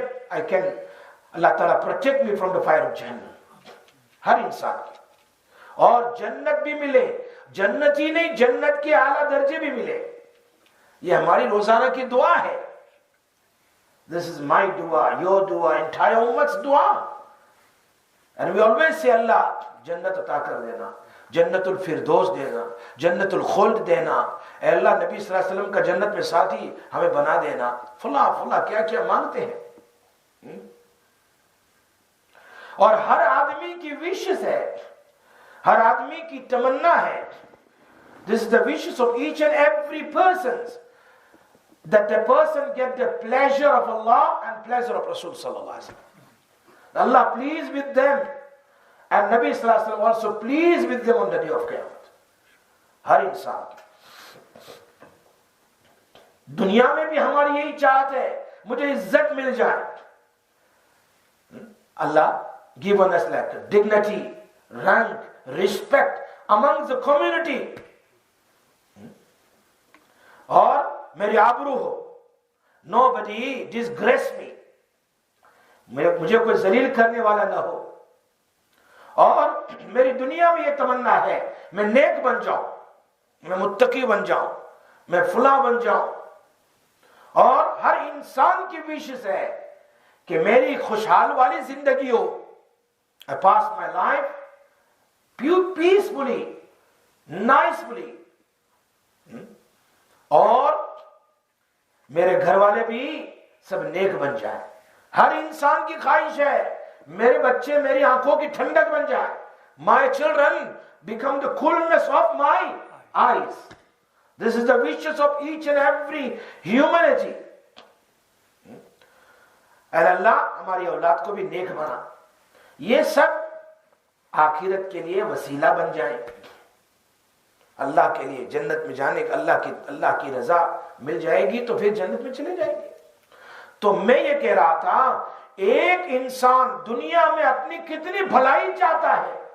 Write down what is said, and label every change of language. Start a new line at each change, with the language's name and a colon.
English: اللہ تعالیٰ protect me from the fire of Jannah.
Urdu: ہر انسان کی. اور جنت بھی ملے، جنت ہی نہیں جنت کے اعلیٰ درجے بھی ملے. یہ ہماری روزانہ کی دعا ہے.
English: This is my dua, your dua, entire ummat's dua. And we always say,
Urdu: Allah, جنت عطا کر دینا، جنت الفردوس دینا، جنت الخلد دینا. اے اللہ، نبی صلی اللہ علیہ وسلم کا جنت میں ساتھی ہمیں بنا دینا. فلاں فلاں کیا کیا مانگتے ہیں. اور ہر آدمی کی وشز ہے، ہر آدمی کی تمنا ہے.
English: This is the wishes of each and every person, that the person get the pleasure of Allah and pleasure of Rasul sallallahu alaihi wasallam. Allah pleased with them and Nabi sallallahu alaihi wasallam also pleased with them on the day of Qiyamah.
Urdu: ہر انسان دنیا میں بھی ہماری یہی چاہت ہے، مجھے عزت مل جائے.
English: Allah given us like dignity, rank, respect among the community.
Urdu: اور میری آبرو ہو،
English: nobody disgrace me،
Urdu: مجھے کوئی ذلیل کرنے والا نہ ہو. اور میری دنیا میں یہ تمنا ہے میں نیک بن جاؤں، میں متقی بن جاؤں، میں فلاں بن جاؤں. اور ہر انسان کی وشز ہے کہ میری خوشحال والی زندگی ہو.
English: I pass my life peacefully, nicely.
Urdu: اور میرے گھر والے بھی سب نیک بن جائیں. ہر انسان کی خواہش ہے میرے بچے میری آنکھوں کی ٹھنڈک بن جائیں.
English: My children become the coolness of my eyes. This is the wishes of each and every humanity.
Urdu: اے اللہ ہماری اولاد کو بھی نیک بنا. یہ سب آخرت کے لیے وسیلہ بن جائیں، اللہ کے لیے جنت میں جانے کا. اللہ کی رضا مل جائے گی تو پھر جنت میں چلے جائیں گے. تو میں یہ کہہ رہا تھا ایک انسان دنیا میں اپنی کتنی بھلائی چاہتا ہے.